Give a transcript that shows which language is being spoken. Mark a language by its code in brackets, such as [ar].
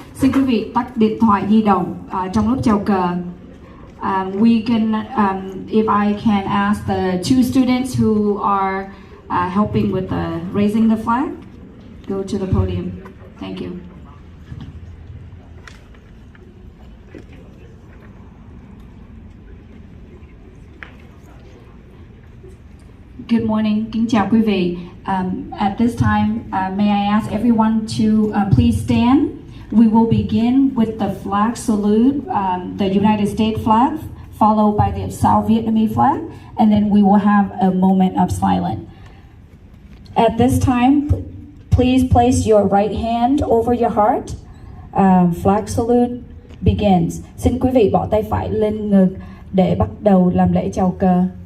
[vi] Xin quý vị tắt điện thoại di động trong lúc chào cờ. [en] We can, if I can ask the two students who are helping with raising the flag, go to the podium. Thank you. Good morning, [vi] kính chào quý vị. [en] At this time, may I ask everyone to please stand. We will begin with the flag salute, the United States flag, followed by the South Vietnamese flag, and then we will have a moment of silence. At this time, please place your right hand over your heart. Flag salute begins. [vi] Xin quý vị bỏ tay phải lên ngực để bắt đầu làm lễ chào cờ.